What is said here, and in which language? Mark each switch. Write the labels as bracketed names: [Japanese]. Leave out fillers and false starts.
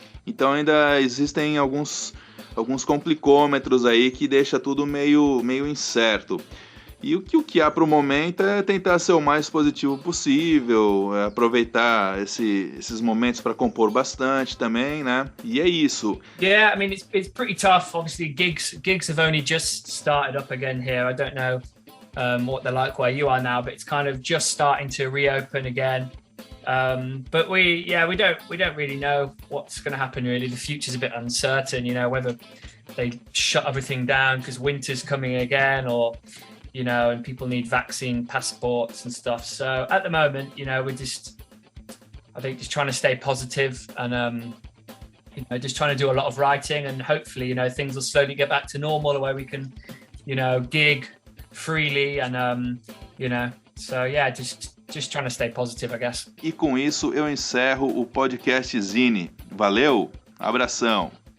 [Portuguese] Então ainda existem alguns complicômetros aí que deixa tudo meio incerto. E o que há para o momento é tentar ser o mais positivo possível, aproveitar esses momentos para compor bastante também, né? E é isso. [English] Yeah, I mean, it's pretty tough. Obviously, gigs have only just started up again here. I don't know what they're like where you are now, but it's kind of just starting to reopen again. But we don't really know what's going to happen. Really, the future's a bit uncertain. You know, whether they shut everything down because winter's coming again, or and people need vaccine passports and stuff. So at the moment, we're just trying to stay positive and just trying to do a lot of writing, and hopefully, things will slowly get back to normal where we can, gig freely and so yeah, just trying to stay positive, I guess. [Portuguese] E com isso eu encerro o podcast Zine. Valeu, abração.